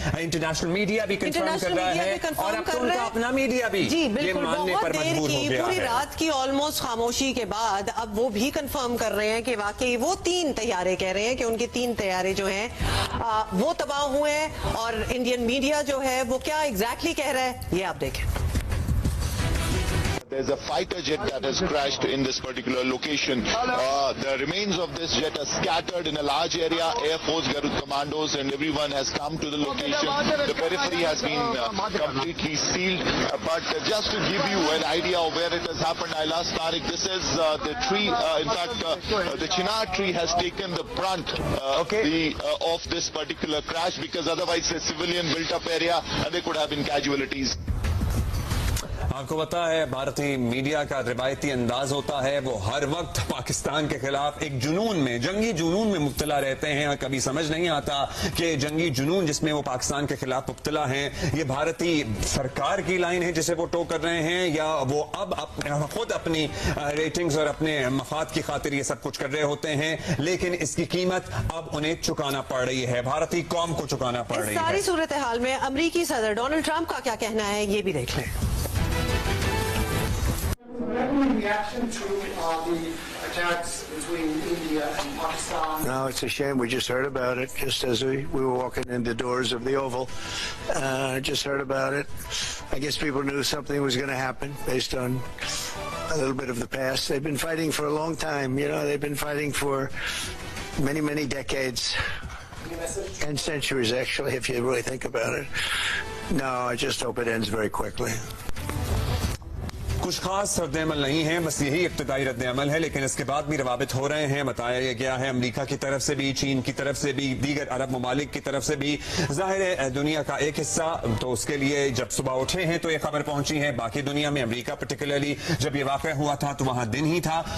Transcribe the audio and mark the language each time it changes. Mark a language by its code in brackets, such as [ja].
[ur] International media بھی confirm کر رہا ہے اور اب تو ان کا اپنا میڈیا بھی یہ ماننے پر مجبور ہو گیا ہے. پوری رات کی آلموسٹ خاموشی کے بعد اب وہ بھی کنفرم کر رہے ہیں کہ واقعی وہ 3 طیارے کہہ رہے ہیں کہ ان کے 3 طیارے جو ہیں وہ تباہ ہوئے ہیں. اور انڈین میڈیا جو ہے وہ کیا ایگزیکٹلی کہہ رہا ہے یہ آپ دیکھیں. [en] There's a fighter jet that has crashed in this particular location. The remains of this jet are scattered in a large area. Air Force, Garud commandos and everyone has come to the location. The periphery has been completely sealed. But just to give you an idea of where it has happened, I'll ask Tariq, this is the tree, in fact, the chinar tree has taken the brunt of this particular crash, because otherwise it's a civilian built up area and there could have been casualties. [ur] آپ کو پتا ہے بھارتی media کا روایتی انداز ہوتا ہے وہ ہر وقت پاکستان کے خلاف ایک جنون میں جنگی جنون میں مبتلا رہتے ہیں اور کبھی سمجھ نہیں آتا کہ جنگی جنون جس میں وہ پاکستان کے خلاف مبتلا ہیں یہ بھارتی سرکار کی لائن ہے جسے وہ ٹو کر رہے ہیں یا وہ اب خود اپنی ریٹنگز اور اپنے مفاد کی خاطر یہ سب کچھ کر رہے ہوتے ہیں. لیکن اس کی قیمت اب انہیں چکانا پڑ رہی ہے, بھارتی قوم کو چکانا پڑ رہی ہے. ساری صورتحال میں امریکی صدر ڈونلڈ ٹرمپ کا کیا کہنا ہے یہ بھی دیکھ لیں. [en] Reaction to the attacks between India and Pakistan? No, it's a shame. We just heard about it just as we were walking in the doors of the Oval. Just heard about it. I guess people knew something was going to happen based on a little bit of the past. They've been fighting for a long time. You know, they've been fighting for many, many decades. And centuries, actually, if you really think about it. No, I just hope it ends very quickly. [ur] کچھ خاص رد عمل نہیں ہے, بس یہی ابتدائی رد عمل ہے, لیکن اس کے بعد بھی روابط ہو رہے ہیں. بتایا گیا ہے امریکہ کی طرف سے بھی, چین کی طرف سے بھی, دیگر عرب ممالک کی طرف سے بھی. ظاہر ہے دنیا کا ایک حصہ تو اس کے لیے جب صبح اٹھے ہیں تو یہ خبر پہنچی ہے. باقی دنیا میں امریکہ پرٹیکولرلی جب یہ واقع ہوا تھا تو وہاں دن ہی تھا.